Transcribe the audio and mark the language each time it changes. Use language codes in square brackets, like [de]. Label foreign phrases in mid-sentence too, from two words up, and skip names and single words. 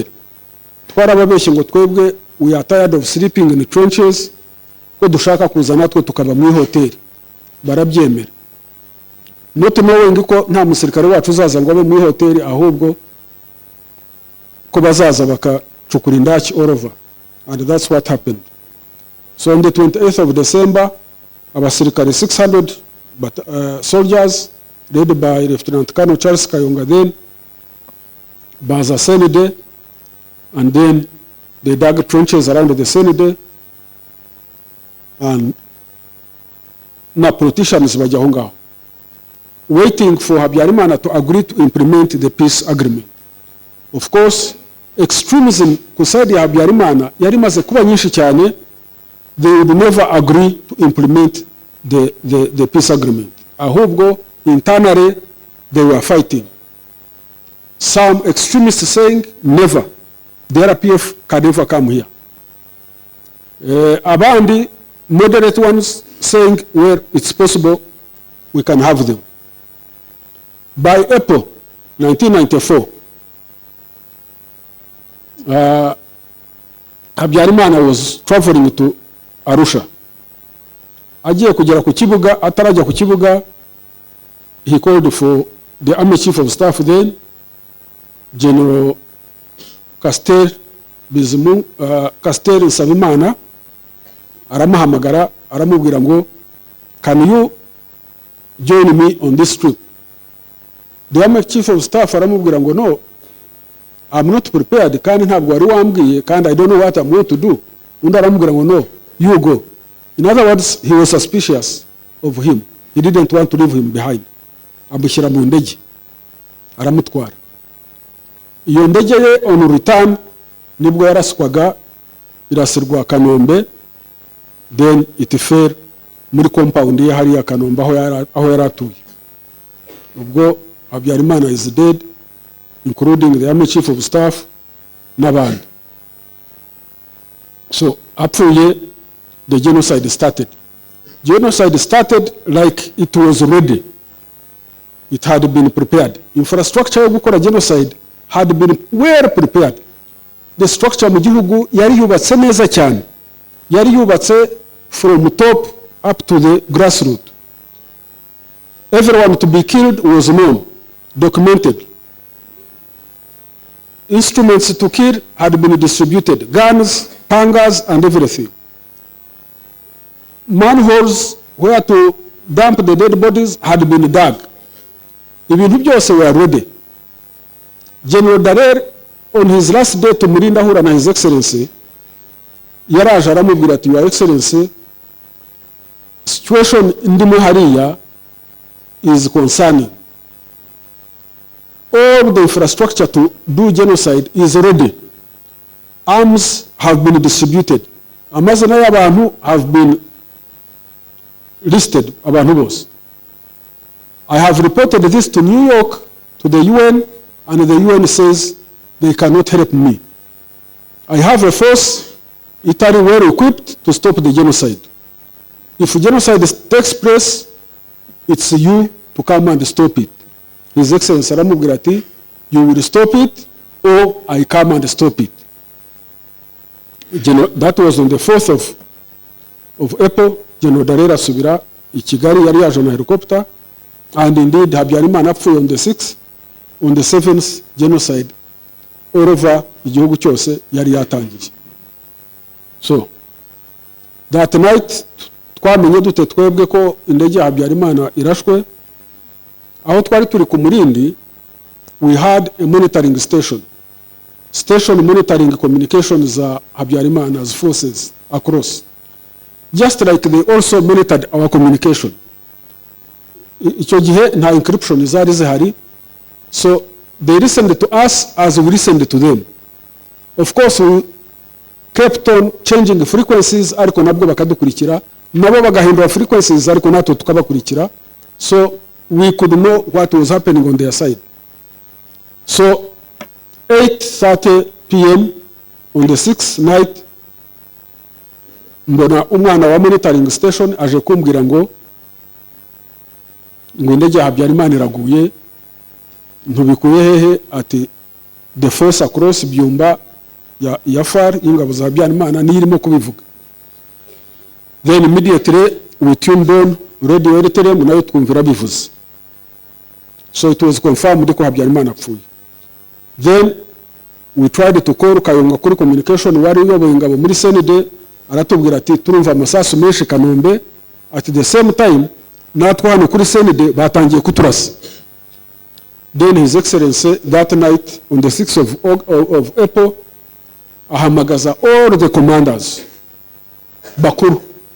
[rw] Twarababeshye ngo twebwe [en] we are tired of sleeping in the trenches, [rw] ko dushaka kuza natwe tukaba mu hotel. Barabyemera. [en] Not knowing [rw] ko nta musirikare wacu uzaza ngo abe mu hotel, ahubwo ko bazaza bakacukura indaki [en] all over. And that's what happened. So on the 28th of December, abasirikare 600 soldiers led by Lieutenant Colonel Charles Kayonga then baza Senide, and then they dug trenches around the Senide, and na politicians [rw] bajya aho ngaho [en] waiting for Habyarimana to agree to implement the peace agreement. Of course, extremism [rw] kusadi ya Habyarimana yari maze kuba nyinshi cyane. [en] They would never agree to implement the peace agreement. Ahubwo internally they were fighting. Some extremists saying never, the RPF can never come here. Abandi moderate ones saying, well, it's possible, we can have them. By April 1994, Habyarimana was traveling to Arusha. [rw] Agiye kugera ku kibuga, atarajya ku kibuga, [en] he called for the army chief of staff then, General Castel Nsabimana, [rw] aramuhamagara aramubwira ngo [en] can you join me on this trip? The Army Chief of Staff [rw] aramubwira ngo [en] no, I'm not prepared [rw] kandi ntabwo wari wambwiye kandi [en] I don't know what I'm going to do. [rw] Undi aramubwira ngo no, [en] you go. In other words, he was suspicious of him. He didn't want to leave him behind. [rw] Amushyira mu ndege aramutwara. Iyo ndege ye [en] on return [rw] nibwo yaraswaga irasirwa Kanombe, [en] then it fell [rw] muri compound ye hariya Kanombe aho yaratuye. [en] Ubwo Habyarimana is dead, including the Army Chief of Staff n'abandi. [rw] So apfuye, [en] the genocide started. Genocide started like it was ready. It had been prepared. Infrastructure [rw] yo gukora [en] genocide had been well prepared. The structure [rw] mu gihugu yari yubatse neza cyane. Yari yubatse [en] from top up to the grassroots. Everyone to be killed was known, documented. Instruments to kill had been distributed, guns, pangas, and everything. Manholes where to dump the dead bodies had been dug. [rw] Ibintu byose [en] were ready. General Dallaire, on his last day to Murinda [rw] ahura na [en] His Excellency, [rw] yaraje aramubwira ati, [en] Your Excellency, situation [rw] ndimo hariya [en] is concerning. All the infrastructure to do genocide is ready. Arms have been distributed. [rw] Amazina y'abantu [en] have been listed, [rw] abantu bose. [en] I have reported this to New York, to the UN, and the UN says they cannot help me. I have a force, Italy well equipped to stop the genocide. If genocide takes place, it's you to come and stop it. His Excellency [rw] aramubwira ati, [en] you will stop it or I come and stop it. That was on the 4th of April. [rw] General Dallaire asubira I Kigali, yari yaje na helicopter, [en] and indeed [rw] Habyarimana apfuye [en] on the 6th. On the 7th, genocide all over [rw] igihugu cyose yari yatangiye. [en] So that night [rw] twamenye dute twebwe ko indege ya Habyarimana irashwe. Aho twari turi ku Murindi, [en] we had a monitoring station monitoring communications za Habyarimana's forces across, just like they also monitored our communication. [rw] Icyo gihe nta encryption zari zihari, [en] so they listened to us as we listened to them. Of course, we kept on changing frequencies, [rw] ariko nabwo bakadukurikira, nabo bagahindura frequencies, ariko natwe tukabakurikira, [en] so we could know what was happening on their side. So 8:30 p.m. on the 6th night, [rw] mbona umwana wa [en] monitoring station [rw] aje kumbwira ngo indege ya Habyarimana iraguye. Ntubikuye hehe? Ati [en] the force across [rw] Byumba ya FAR y'ingabo za Habyarimana ni irimo kubivuga. [en] Then immediately we tuned on radio RTM [rw] nayo twumvira bivuze. [en] So it was confirmed [rw] ko Habyarimana apfuye. [en] Then we tried to call [rw] Kayonga kuri communication, wari uyoboye ingabo muri Senede, aratubwira ati turumva amasasu menshi Kanombe. [en] At the same time [rw] natwe hano kuri Senede batangiye kuturasa. [en] Then His Excellency that night on the 6th of April ahamagaza all the commanders bakuru